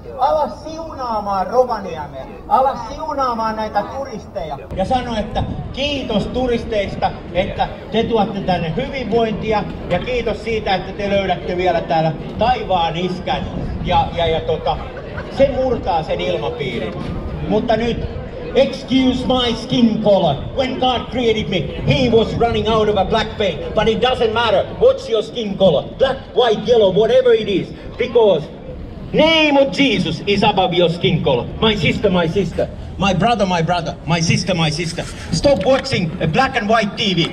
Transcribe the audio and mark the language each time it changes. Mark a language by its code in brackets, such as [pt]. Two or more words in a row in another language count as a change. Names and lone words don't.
[fi] Ala siunaamaan Rovaniemea, ala siunaamaan näitä turisteja. Ja sano, että kiitos turisteista, että te tuotte tänne hyvinvointia ja kiitos siitä, että te löydätte vielä täällä taivaan iskän. Se murtaa sen ilmapiirin. Mutta nyt, [en] excuse my skin color. When God created me, He was running out of a black paint. But it doesn't matter. What's your skin color? Black, white, yellow, whatever it is. Because name of Jesus is above your skin color. My sister, my brother, my sister. Stop watching a black and white TV.